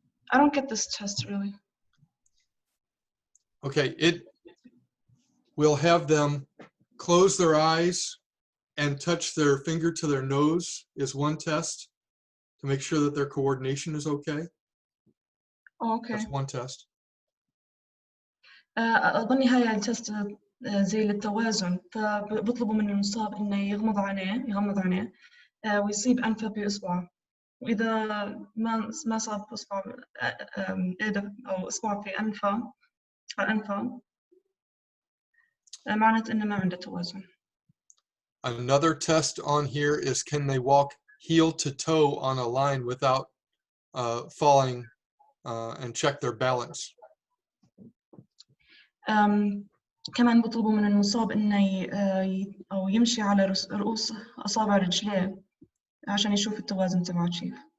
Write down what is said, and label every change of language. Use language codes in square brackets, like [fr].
[en] I don't get this test really. Okay, it will have them close their eyes and touch their finger to their nose is one test to make sure that their coordination is okay. Oh, okay. That's one test. [ar] أظني هاي التست زي للتوازن، فبطلبوا من المصاب إنه يغمض عينيه ويصيب أنفه بإصبعه، وإذا ما صاب إصبع إيده أو إصبع في أنفه معناته إنه ما عنده توازن. [en] Another test on here is, can they walk heel to toe on a line without falling and check their balance? [ar] كمان بطلبوا من المصاب إنه أو يمشي على رؤوس أصابع رجليه عشان يشوف التوازن تبعه كيف.